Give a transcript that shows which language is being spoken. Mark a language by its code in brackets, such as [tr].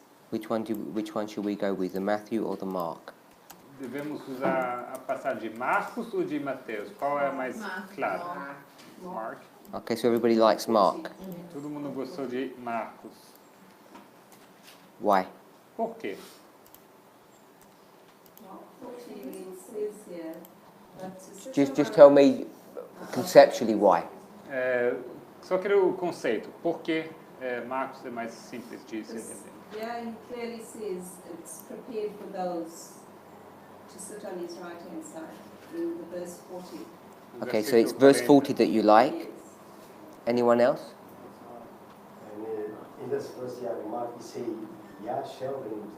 [en] Which one should we go with, the Matthew or the Mark? [pt] Devemos usar a passagem de Marcos ou de Mateus? Qual é a mais clara? Mark. [en] Okay, so everybody likes Mark. [pt] Todo mundo gostou de Marcos. [en] Why? [pt] Por quê? [en] It says here that to Just tell me conceptually why. [pt] Só quero o conceito. Por que Marcos é mais simples de se entender? [en] Yeah, he clearly says it's prepared for those to sit on his right hand side in the verse 40. Okay, so it's verse 40 that you like. Yes. Anyone else? And in this verse here, Mark is saying, yeah, shall drink.